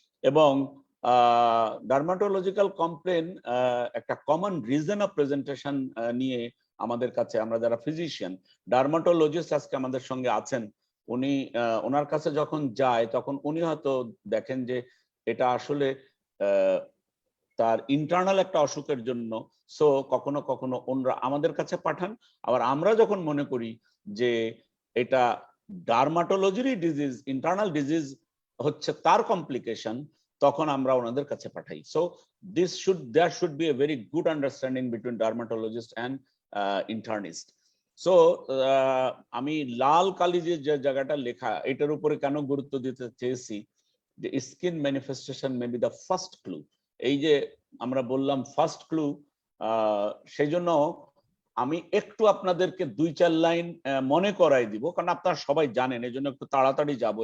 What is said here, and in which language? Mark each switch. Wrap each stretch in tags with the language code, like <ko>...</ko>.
<bn>এবং dermatological complain একটা common reason of presentation নিয়ে আমাদের কাছে, আমরা যারা ফিজিশিয়ান, ডার্মাটোলজিস্ট আজকে আমাদের সঙ্গে আছেন, উনি ওনার কাছে যখন যায় তখন উনি হয়তো দেখেন যে এটা আসলে তার ইন্টারনাল একটা অসুখের জন্য। সো কখনো কখনো ওনারা আমাদের কাছে পাঠান, আবার আমরা যখন মনে করি যে এটা ডার্মাটোলজিরই ডিজিজ, ইন্টারনাল ডিজিজ হচ্ছে তার কমপ্লিকেশন, তখন আমরা ওনাদের কাছে পাঠাই।</bn> <en>So there should be a very good understanding between dermatologist and internist.</en> <bn>So আমি লাল কালি যে জায়গাটা লেখা, এটার উপরে কেন গুরুত্ব দিতে চেয়েছি যে skin manifestation</bn> <en>May be the first clue.</en> <bn>এই যে আমরা বললাম ফার্স্ট ক্লু, সেই জন্য আমি একটু আপনাদেরকে 2-4 লাইন মনে করাই দিব, কারণ আপনারা সবাই জানেন, এই জন্য একটু তাড়াতাড়ি যাব।</bn>